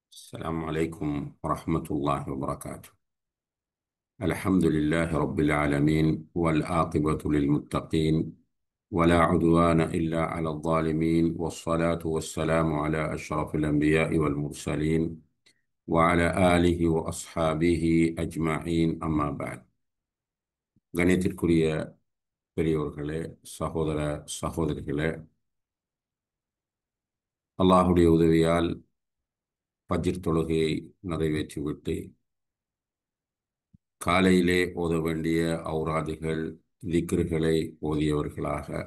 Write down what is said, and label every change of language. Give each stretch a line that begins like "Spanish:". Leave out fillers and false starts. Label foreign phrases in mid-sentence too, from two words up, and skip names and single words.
Arabic: السلام عليكم ورحمة الله وبركاته. الحمد لله رب العالمين والعاقبة للمتقين ولا عدوان إلا على الظالمين والصلاة والسلام على أشرف الأنبياء والمرسلين وعلى آله وأصحابه أجمعين أما بعد.
Tamil: கணியத்திற்குரிய பெரியோர்களே, சகோதர சகோதரிகளே, அல்லாஹுடைய உதவியால் ஃபஜ்ர் தொழுகையை நிறைவேற்றிவிட்டு காலையிலே ஓத வேண்டிய ஔராதுகள் திக்ருகளை ஓதியவர்களாக